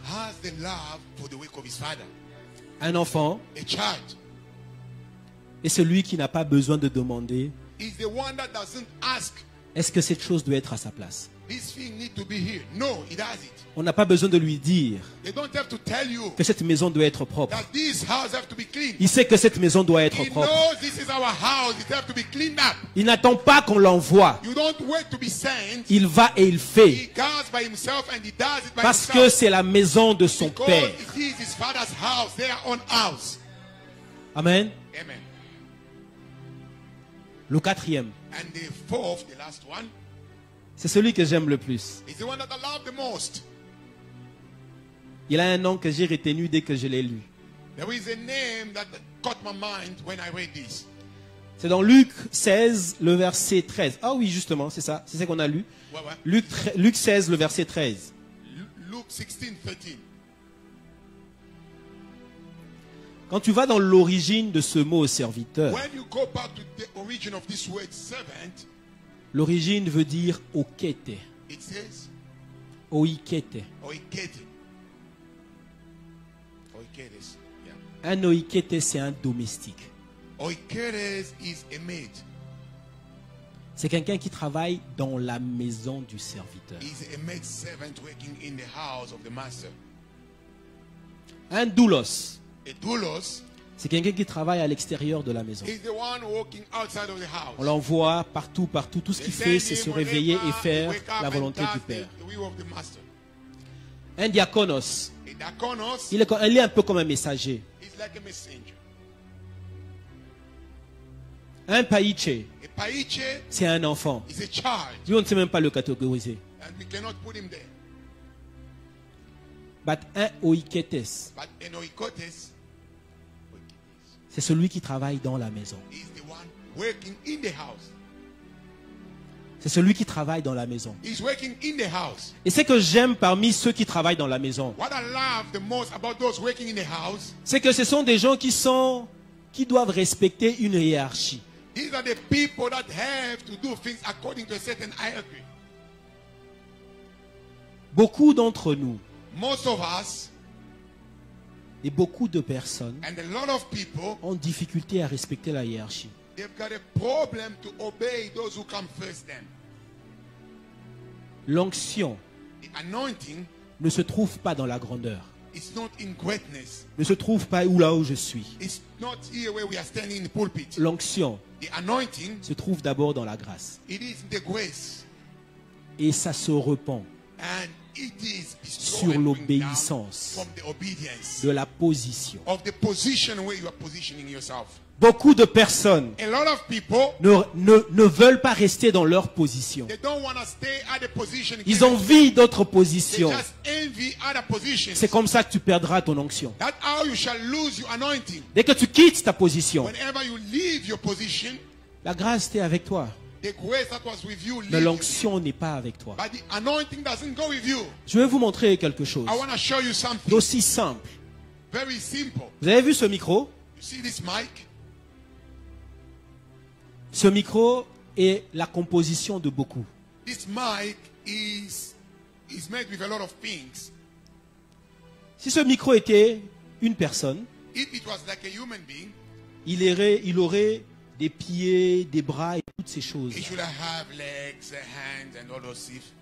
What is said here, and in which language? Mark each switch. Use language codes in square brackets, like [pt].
[en] has the love for the work of his father. [fr] Un enfant [en] A child [fr] est celui qui n'a pas besoin de demander, [en] is the one that doesn't ask [fr] Est-ce que cette chose doit être à sa place? [en] This thing need to be here. No, it has it. [fr] On n'a pas besoin de lui dire [en] They don't have to tell you [fr] que cette maison doit être propre. [en] that this house have to be clean. [fr] Il sait que cette maison doit être [en] He [fr] propre. [en] knows this is our house. It have to be cleaned up. [fr] Il n'attend pas qu'on l'envoie. [en] You don't wait to be sent. [fr] Il va et il fait. [en] He goes by himself and he does it by [fr] Parce que [en] himself. [fr] c'est la maison de son [en] Because [fr] Père. [en] it is his father's house, their own house. Amen. Amen. [fr] Le quatrième, [en] And the fourth, the last one, [fr] c'est celui que j'aime le plus. [en] is the one that I love the most. [fr] Il a un nom que j'ai retenu dès que je l'ai lu. [en] There is a name that caught my mind when I read this. [fr] C'est dans Luc 16, le verset 13. Ah oui, justement, c'est ça. C'est ça qu'on a lu. [en] What? [fr] Luc 16, le verset 13. [en] Luke 16:13. [fr] Quand tu vas dans l'origine de ce mot serviteur, [en] When you go back to the origin of this word servant, [fr] l'origine veut dire okete. [en] it says Oikete. oikete. Oiketes. Yeah. [fr] Un oikete, c'est un domestique. [en] Oiketes is a maid. [fr] C'est quelqu'un qui travaille dans la maison du serviteur. [en] Is a maid servant working in the house of the master. [fr] Un doulos, [en] A doulos [fr] c'est quelqu'un qui travaille à l'extérieur de la maison. [en] is the one working outside of the house. [fr] On l'envoie partout, partout. Tout ce qu'il fait, c'est se réveiller et faire la volonté du Père. [en] The will of the master. [fr] Un diaconos, [en] A diakonos [fr] il est un peu comme un messager. [en] is like a messenger. [fr] Un paiche, [en] A paiche [fr] c'est un enfant. [en] is a child, [fr] Lui, on ne sait même pas le catégoriser. [en] and we cannot put him there. [fr] But un oiketes, [en] But an oikotes [fr] c'est celui qui travaille dans la maison. [en] is the one working in the house. [fr] C'est celui qui travaille dans la maison. [en] He's working in the house. [fr] Et ce que j'aime parmi ceux qui travaillent dans la maison, [en] What I love the most about those working in the house, [fr] c'est que ce sont des gens qui doivent respecter une hiérarchie. [en] these are the people that have to do things according to a certain hierarchy. [fr] Beaucoup d'entre nous [en] Most of us [fr] et beaucoup de personnes [en] and a lot of people, [fr] ont difficulté à respecter la hiérarchie. [en] they've got a problem to obey those who come first them. [fr] L'onction [en] The anointing [fr] ne se trouve pas dans la grandeur, [en] is not in greatness. [fr] ne se trouve pas là où je suis. [en] It's not here where we are standing in the pulpit. [fr] L'onction [en] The anointing, [fr] se trouve d'abord dans la grâce. [en] it is the grace. [fr] Et ça se repent [en] And it is [fr] sur [en] bestowed [fr] l'obéissance [en] from the obedience [fr] de la position. [en] of the position where you are positioning yourself. [fr] Beaucoup de personnes [en] A lot of people, [fr] ne veulent pas rester dans leur position. [en] they don't want to stay at the position. [fr] Ils envient d'autres [en] They [fr] positions. [en] just envy other positions. [fr] C'est comme ça que tu perdras ton onction. [en] That's how you shall lose your anointing. [fr] Dès que tu quittes ta position, [en] Whenever you leave your position, [fr] la grâce était avec toi, [en] the grace that was with you [fr] mais [en] leaves you. [fr] l'onction n'est pas avec toi. [en] But the anointing doesn't go with you. [fr] Je vais vous montrer quelque chose [en] I want to show you something [fr] d'aussi simple. [en] very simple. [fr] Vous avez vu ce micro? [en] You see this mic? [fr] Ce micro est la composition de beaucoup. [en] This mic is made with a lot of things. [fr] Si ce micro était une personne, [en] If it was like a human being, [fr] il aurait des pieds, des bras et toutes ces choses. [en] it should have legs, hands, and all those stuff.